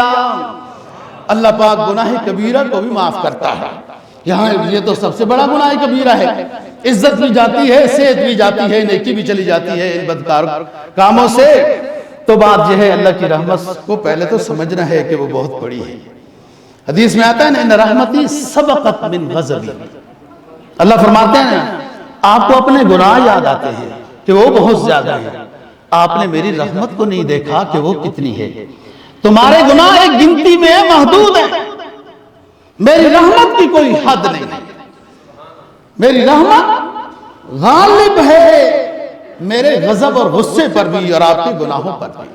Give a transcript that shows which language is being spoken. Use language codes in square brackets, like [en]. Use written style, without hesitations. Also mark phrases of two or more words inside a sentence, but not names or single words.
[ur] اللہ پاک گناہ کبیرہ کو بھی معاف کرتا ہے۔ یہاں یہ تو سب سے بڑا گناہ کبیرہ ہے، عزت بھی جاتی ہے، صحت بھی جاتی ہے، نیکی بھی چلی جاتی ہے ان بدکار کاموں سے۔ تو بات یہ ہے اللہ کی رحمت کو پہلے تو سمجھنا ہے کہ وہ بہت بڑی ہے۔ حدیث میں آتا ہے نا [ar] ان رحمتی سبقت من غضبی، [ur] اللہ فرماتے ہیں آپ کو اپنے گناہ یاد آتے ہیں کہ وہ بہت زیادہ ہیں، آپ نے میری رحمت کو نہیں دیکھا کہ وہ کتنی ہے۔ تمہارے گناہ ایک گنتی میں محدود ہیں، میری رحمت کی کوئی حد نہیں ہے، میری رحمت غالب ہے میرے غضب اور غصے پر بھی اور آپ کے گناہوں پر بھی۔